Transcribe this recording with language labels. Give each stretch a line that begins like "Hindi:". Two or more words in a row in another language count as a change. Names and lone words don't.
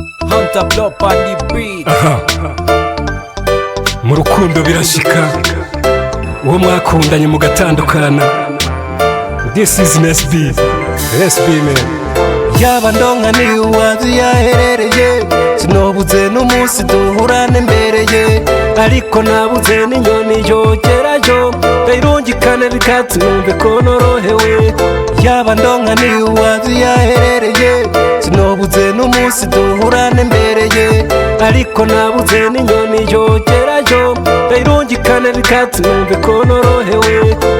English: Hunter Block on the beat.
Rundi: Mu rukundo birashika uwo mwakundanye mugatandukana.
English: This is NSB man.
Rundi: Yaba ndonka ni uwazi yaherereye, sinobuze n'umunsi duhurane mbereye, ariko nabuze n'inyoni yogerayo ndayirungikane bikatumve ko norohewe. Yaba ndonka ni uwazi yaherereye, sinobuze n'umunsi duhurane mbereye, ariko nabuze n'inyoni yogerayo ndayirungikane bikatumve ko norohewe.